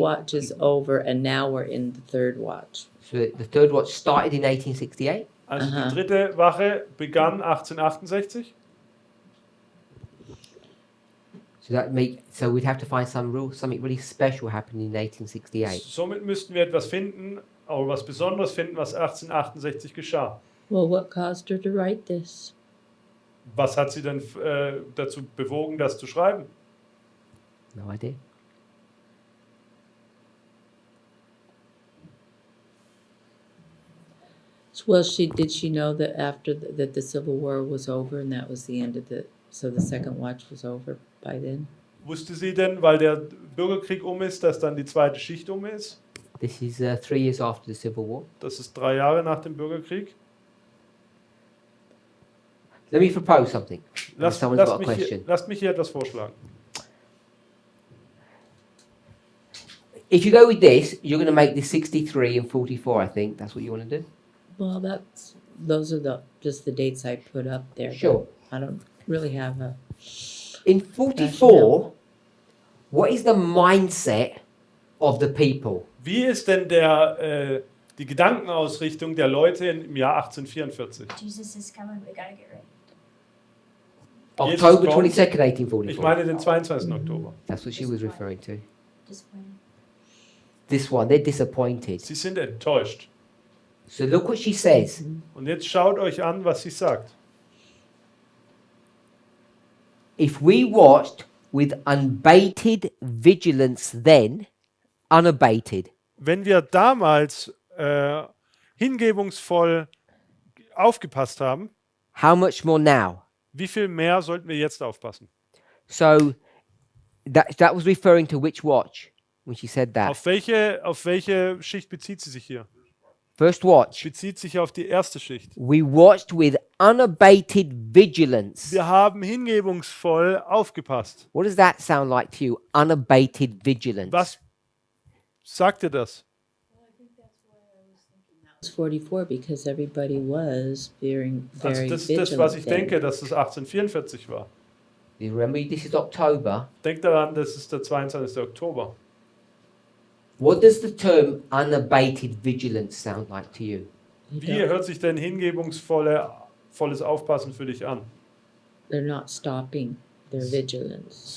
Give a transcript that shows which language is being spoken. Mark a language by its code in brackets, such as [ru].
[en] watch is over, and now we're in the third watch. so the third watch started in 1868? [de] Also Aha. die 3. Wache begann 1868. [en] So we'd have to find something really special happening in 1868. [de] Somit müssten wir etwas finden, oder was Besonderes finden, was 1868 geschah. [en] Well, what caused her to write this? [de] Was hat sie denn dazu bewogen, das zu schreiben? [en] No idea. Well, did she know that after that the Civil War was over and that was the end of so the second watch was over by then? [de] Wusste sie denn, weil der Bürgerkrieg ist, dass dann die zweite Schicht ist? [en] This is 3 years after the Civil War. [de] Das ist 3 Jahre nach dem Bürgerkrieg. [en] Let me propose something. [de] Lasst [en] Someone's got a question. [de] lasst mich hier etwas vorschlagen. [en] If you go with this, you're going to make this 63 and 44, I think. That's what you want to do? Well, those are just the dates I put up there. but Sure. I don't really have a. In 44, what is the mindset of the people? [de] Wie ist denn die Gedankenausrichtung der Leute im Jahr 1844? [en] Jesus is coming, we gotta get ready. [de] Jesus [en] October [de] kommt. [en] 22nd, [de] Ich [en] 1844. [de] meine den 22. Oktober. [en] That's what she was referring to. Disappointed. This one, they're disappointed. [de] Sie sind enttäuscht. [en] So look what she says. [de] Und jetzt schaut euch an, was sie sagt. [en] If we watched with unabated vigilance then, unabated, [de] Wenn wir damals hingebungsvoll aufgepasst haben, [en] how much more now? [de] wie viel mehr sollten wir jetzt aufpassen? [en] So that was referring to which watch when she said that? [de] Auf welche Schicht bezieht sie sich hier? [en] First watch. [de] Bezieht sich auf die erste Schicht. [en] We watched with unabated vigilance. [de] Wir haben hingebungsvoll aufgepasst. [en] What does that sound like to you? Unabated vigilance. [de] Was sagt dir das? [en] It was 44 because everybody was very [de] Also das ist [en] vigilant. [de] das, was ich [en] then. [de] denke, dass es 1844 war. [en] You remember this is October. [de] Denkt daran, das ist der 22. Oktober. [en] What does the term unabated vigilance sound like to you? You [de] Wie [en] don't- [de] hört sich denn hingebungsvolles Aufpassen für dich an? [en] They're not stopping their vigilance.